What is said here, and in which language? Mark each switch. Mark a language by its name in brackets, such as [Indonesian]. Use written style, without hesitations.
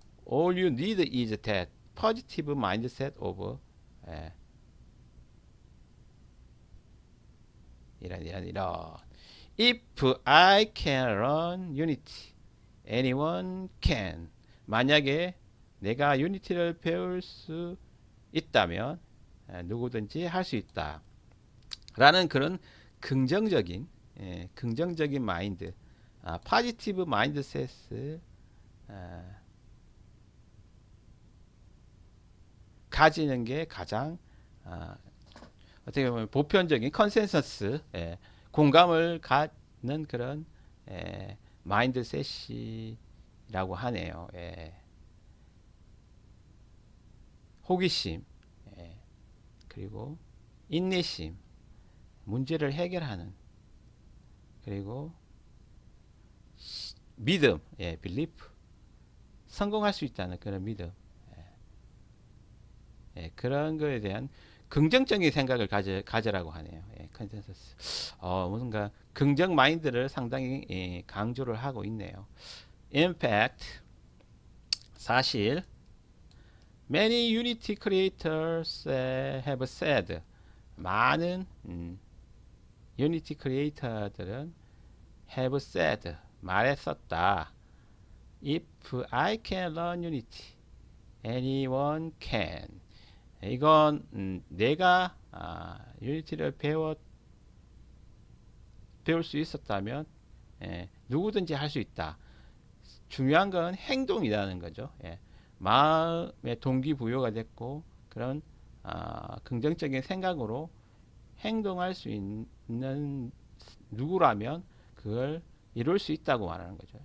[English] All you need is that positive mindset of [Korean] 이런 [English] If I can learn Unity, anyone can. [Korean] 만약에 내가 유니티를 배울 수 있다면 누구든지 할 수 있다 라는 그런 긍정적인 긍정적인 마인드, 파지티브 마인드셋을 가지는 게 가장 어떻게 보면 보편적인 컨센서스, 공감을 갖는 그런 마인드셋이라고 하네요. 호기심, 그리고 인내심, 문제를 해결하는, 그리고 믿음, belief, 성공할 수 있다는 그런 믿음, 그런 거에 대한 긍정적인 생각을 가져라고 하네요. 컨센서스. 뭔가 긍정 마인드를 상당히 강조를 하고 있네요. [English] In fact, [Korean] 사실 [English] many Unity creators have said, [Korean] 많은 Unity 크리에이터들은 [English] have said, [Korean] 말했었다. [English] If I can learn Unity, anyone can. [Korean] 이건 내가 유니티를 배울 수 있었다면 누구든지 할 수 있다. 중요한 건 행동이라는 거죠. 마음의 동기부여가 됐고 그런 긍정적인 생각으로 행동할 수 있는 누구라면 그걸 이룰 수 있다고 말하는 거죠.